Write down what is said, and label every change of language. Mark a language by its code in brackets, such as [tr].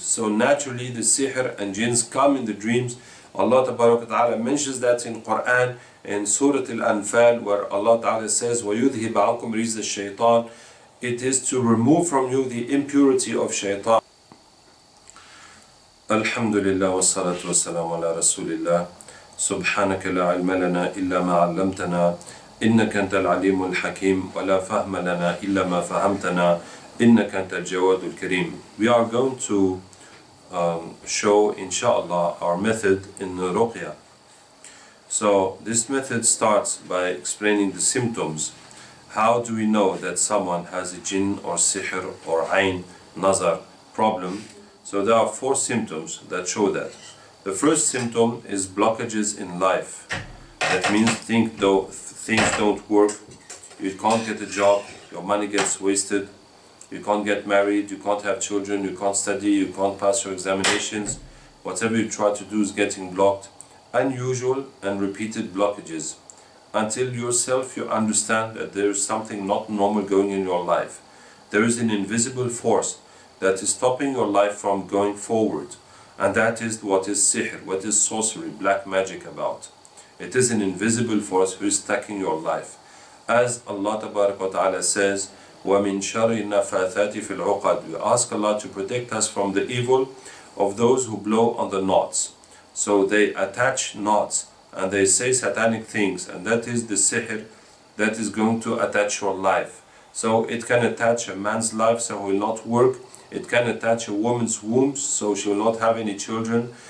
[en] So naturally the sihr and jinns come in the dreams. Allah Ta'ala mentions that in Quran, in Surah Al-Anfal, where Allah Ta'ala says, [ar] وَيُذْهِبَ عَنْكُمْ رِجْزَ الشَّيْطَانِ. [en] It is to remove from you the impurity of shaitan. [ar] Alhamdulillah wa salatu wa salam ala rasulillah. سبحانك لا علم لنا إلا ما علمتنا إنك أنت العليم الحكيم ولا فهم لنا إلا ما فهمتنا إنك أنت الجواد الكريم. [en] We are going to show, inshallah, our method in the ruqya. So this method starts by explaining the symptoms. How do we know that someone has a jinn or sihr or ayn, nazar problem? So there are 4 symptoms that show that. The first symptom is blockages in life. That means things don't work, you can't get a job, your money gets wasted, you can't get married, you can't have children, you can't study, you can't pass your examinations. Whatever you try to do is getting blocked. Unusual and repeated blockages. Until yourself you understand that there is something not normal going in your life. There is an invisible force that is stopping your life from going forward. And that is what is sihr, what is sorcery, black magic about. It is an invisible force who is attacking your life. As Allah Ta'ala says, [ar] وَمِن شَرِّ النَّفَّاثَاتِ فِي الْعُقَدِ. [en] We ask Allah to protect us from the evil of those who blow on the knots. So they attach knots and they say satanic things, and that is the sihr that is going to attach your life. So it can attach a man's life so he will not work. It can attach a woman's womb so she will not have any children.